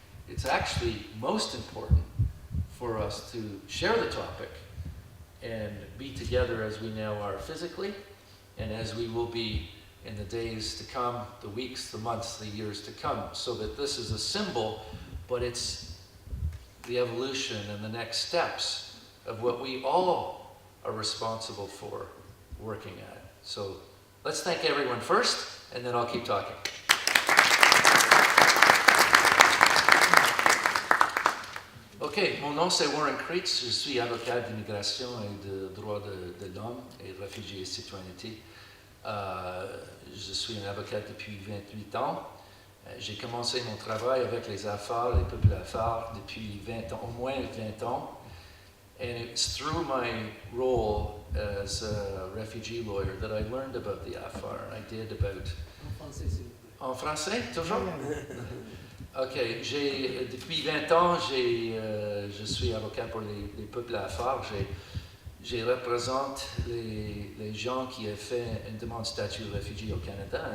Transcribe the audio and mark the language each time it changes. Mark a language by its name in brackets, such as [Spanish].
[English] It's actually most important for us to share the topic and be together as we now are physically, and as we will be in the days to come, the weeks, the months, the years to come, so that this is a symbol, but it's the evolution and the next steps of what we all are responsible for working at. So let's thank everyone first, and then I'll keep talking. [French] OK, mon nom c'est Warren Creeks, je suis avocat d'immigration et de droits de l'homme et de réfugiés et citoyenneté. Je suis un avocat depuis 28 ans. J'ai commencé mon travail avec les Afar, les peuples Afar, depuis 20 ans, au moins 20 ans. [English] And it's through my role as a refugee lawyer that I learned about the Afar. And I did about... [French] En français, s'il vous plaît. En français, toujours? OK. Depuis 20 ans, je suis avocat pour les peuples Afar. Je représente les gens qui ont fait une demande de statut de réfugié au Canada.